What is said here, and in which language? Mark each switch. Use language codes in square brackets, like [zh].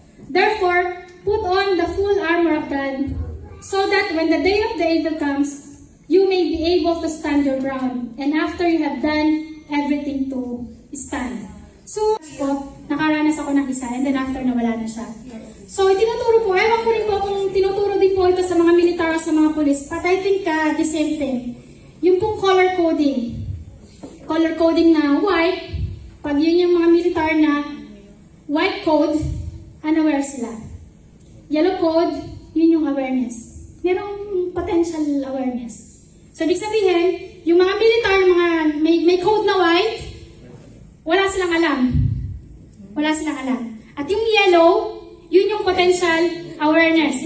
[en] Therefore, put on the full armor of God, so that when the day of the evil comes, you may be able to stand your ground, and after you have done everything to stand. [tl] So, nakaranas ako ng isa, and then after nawala na siya. So, tinuturo po, ewan ko rin po kung tinuturo din po ito sa mga militar o sa mga polis, [en] but I think the same thing. [tl] Yung pong color coding. Color coding na white, pag yun yung mga militar na white [en] red code, unaware sila. [tl] Yellow code, yun yung awareness. Merong potential awareness. So, ibig sabihin, yung mga militar, mga may code na white, wala silang alam. Wala silang alam. At yung yellow, yun yung potential awareness.